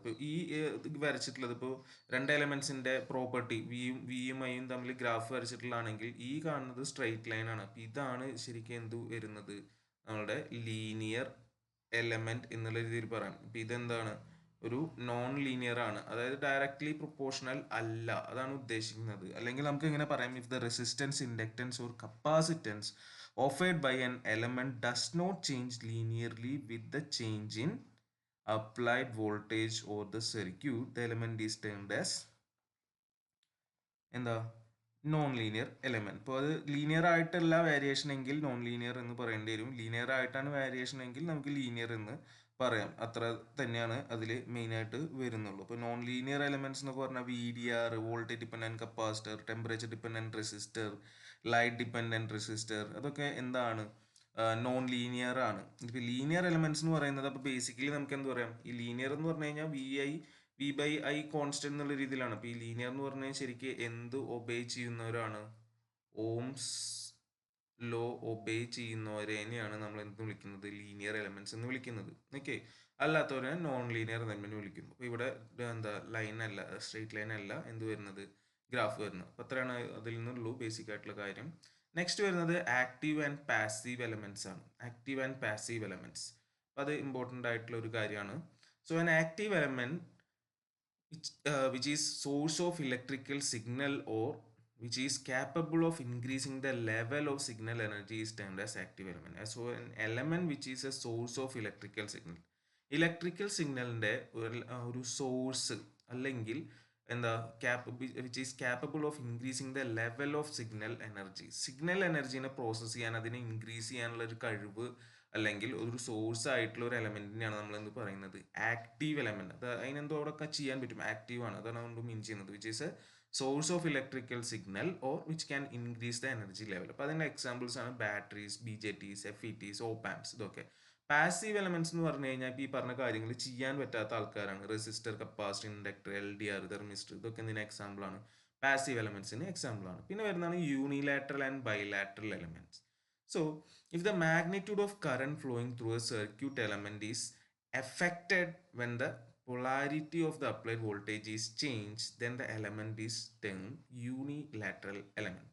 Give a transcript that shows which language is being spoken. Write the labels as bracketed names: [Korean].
[Malayalam] ഇപ്പോൾ ഈ വരച്ചിട്ടുള്ളത് ഇപ്പോൾ രണ്ട് എലമെന്റ്സിന്റെ പ്രോപ്പർട്ടി വിയും ഐയും തമ്മിൽ ഗ്രാഫ് വരച്ചിട്ടുള്ളതാണെങ്കിൽ ഈ കാണുന്നത് സ്ട്രെയിറ്റ് ലൈൻ ആണ്. അപ്പോൾ ഇതാണ് ശരിക്കും എന്ത് വരുന്നത്? നമ്മുടെ ലീനിയർ എലമെന്റ് എന്നുള്ള രീതിയിൽ പറയാം. ഇപ്പം ഇതെന്താണ്? ഒരു നോൺ ലീനിയർ ആണ്, അതായത് ഡയറക്ട്ലി പ്രൊപ്പോർഷണൽ അല്ല, അതാണ് ഉദ്ദേശിക്കുന്നത്. അല്ലെങ്കിൽ നമുക്ക് ഇങ്ങനെ പറയാം, [English] If the resistance, inductance or capacitance offered by an element does not change linearly with the change in applied voltage or the circuit, the element is termed as എന്താ? [Malayalam] Non linear element. അപ്പോൾ അത് linear ആയിട്ടല്ല variation എങ്കിൽ non linear എന്ന് പറയേണ്ടി വരും. Linear ആയിട്ടാണ് variation എങ്കിൽ നമുക്ക് ലീനിയർ എന്ന് പറയാം. അത്ര തന്നെയാണ് അതിൽ മെയിനായിട്ട് വരുന്നുള്ളൂ. അപ്പോൾ നോൺ ലീനിയർ എലമെന്റ്സ് എന്നൊക്കെ പറഞ്ഞാൽ VDR, voltage dependent capacitor, temperature dependent resistor, light dependent resistor, അതൊക്കെ എന്താണ്? നോൺ ലീനിയർ ആണ്. ഇപ്പോൾ ലീനിയർ എലമെന്റ്സ് എന്ന് പറയുന്നത്, അപ്പോൾ ബേസിക്കലി നമുക്ക് എന്ത് പറയാം? ഈ ലീനിയർ എന്ന് പറഞ്ഞു കഴിഞ്ഞാൽ V/I കോൺസ്റ്റന്റ് എന്നുള്ള രീതിയിലാണ്. അപ്പോൾ ഈ ലീനിയർ എന്ന് പറഞ്ഞാൽ ശരിക്കും എന്ത് ഒബേ ചെയ്യുന്നവരാണ്? ഓംസ് ലോ ഒബേ ചെയ്യുന്നവരെയാണ് നമ്മൾ എന്ത് വിളിക്കുന്നത്? ലീനിയർ എലമെന്റ്സ് എന്ന് വിളിക്കുന്നത്. ഓക്കെ, അല്ലാത്തവരെ നോൺ ലീനിയർ എലമെന്റ് വിളിക്കും. അപ്പോൾ ഇവിടെ എന്താ? ലൈൻ അല്ല, സ്ട്രെയിറ്റ് ലൈൻ അല്ല എന്ത് വരുന്നത്? ഗ്രാഫ് വരുന്നത്. അപ്പോൾ അത്രയാണ് അതിൽ നിന്നുള്ളൂ ബേസിക് ആയിട്ടുള്ള കാര്യം. നെക്സ്റ്റ് വരുന്നത് ആക്റ്റീവ് ആൻഡ് പാസീവ് എലമെന്റ്സ് ആണ്. ആക്റ്റീവ് ആൻഡ് പാസീവ് എലമെന്റ്സ്, അപ്പോൾ അത് ഇമ്പോർട്ടൻ്റ് ആയിട്ടുള്ള ഒരു കാര്യമാണ്. [English] So an active element which is source of electrical signal or which is capable of increasing the level of signal energy is termed as active element. So an element which is a source of electrical signal, [Malayalam] electrical സിഗ്നലിൻ്റെ ഒരു source അല്ലെങ്കിൽ എന്താ [English] Which is capable of increasing the level of signal energy. [Malayalam] Signal എനർജീനെ process ചെയ്യാൻ, അതിനെ increase ചെയ്യാനുള്ള ഒരു കഴിവ് അല്ലെങ്കിൽ ഒരു സോഴ്സ് ആയിട്ടുള്ള ഒരു എലമെന്റിനെയാണ് നമ്മൾ എന്ത് പറയുന്നത്, ആക്റ്റീവ് എലമെന്റ്. അത് അതിനെന്തോ അവിടെ ചെയ്യാൻ പറ്റും, ആക്റ്റീവ് ആണ്, അതാണ് അതുകൊണ്ട് മീൻ ചെയ്യുന്നത്. [English] Which is a source of electrical signal or which can increase the energy level. [Malayalam] അപ്പോൾ അതിൻ്റെ എക്സാമ്പിൾസ് ആണ് ബാറ്ററീസ്, BJTs, FETs, OP-amps. ഇതൊക്കെ പാസീവ് എലമെന്റ്സ് എന്ന് പറഞ്ഞു കഴിഞ്ഞാൽ ഇപ്പോൾ ഈ പറഞ്ഞ കാര്യങ്ങൾ ചെയ്യാൻ പറ്റാത്ത ആൾക്കാരാണ്. Resistor, capacitor, inductor, LDR, thermistor, ഇതൊക്കെ എന്തിന് എക്സാമ്പിൾ ആണ്, പാസീവ് എലമെന്റ്സിന് എക്സാമ്പിൾ ആണ്. പിന്നെ വരുന്നതാണ് unilateral and bilateral elements. [English] So if the magnitude of current flowing through a circuit element is affected when the polarity of the applied voltage is changed, then the element is termed unilateral element.